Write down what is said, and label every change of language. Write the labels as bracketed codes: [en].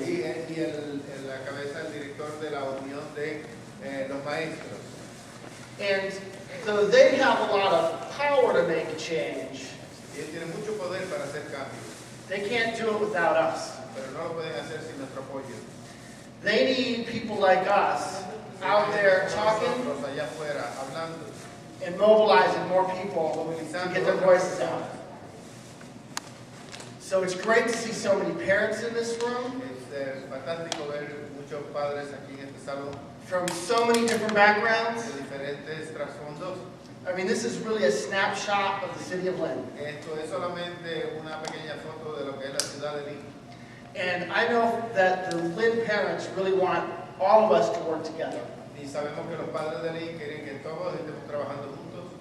[es] Y la cabeza, el director de la unión de los maestros. [en] And so they have a lot of power to make a change. [es] Y ellos tienen mucho poder para hacer cambios. [en] They can't do it without us. [es] Pero no lo pueden hacer sin nuestro apoyo. [en] They need people like us out there talking [es] allá afuera, hablando, [en] and mobilizing more people to get their voices out. So it's great to see so many parents in this room. [es] Es fantástico ver muchos padres aquí en este salón. [en] From so many different backgrounds. [es] De diferentes trasfondos. [en] I mean, this is really a snapshot of the city of Lynn. [es] Esto es solamente una pequeña foto de lo que es la ciudad de Lynn. [en] And I know that the Lynn parents really want all of us to work together. [es] Y sabemos que los padres de Lynn quieren que todos estemos trabajando juntos.